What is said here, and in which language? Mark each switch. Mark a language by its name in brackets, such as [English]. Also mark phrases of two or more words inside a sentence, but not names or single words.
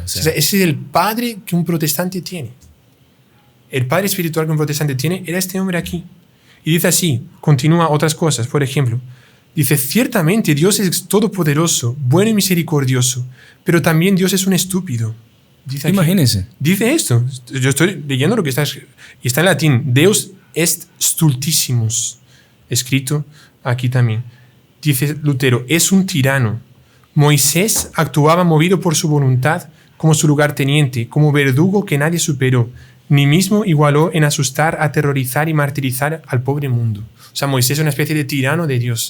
[Spanish] O sea, ese es el padre que un protestante tiene. El padre espiritual que un protestante tiene era este hombre aquí. Y dice así, continúa otras cosas, por ejemplo. Dice, ciertamente Dios es todopoderoso, bueno y misericordioso, pero también Dios es un estúpido. Dice imagínese. Dice esto. Yo estoy leyendo lo que está en latín. [Latin] Deus est stultissimus. [Spanish] Escrito aquí también. Dice Lutero, es un tirano. Moisés actuaba movido por su voluntad como su lugarteniente, como verdugo que nadie superó, ni mismo igualó en asustar, aterrorizar y martirizar al pobre mundo. O sea, Moisés es una especie de tirano de Dios.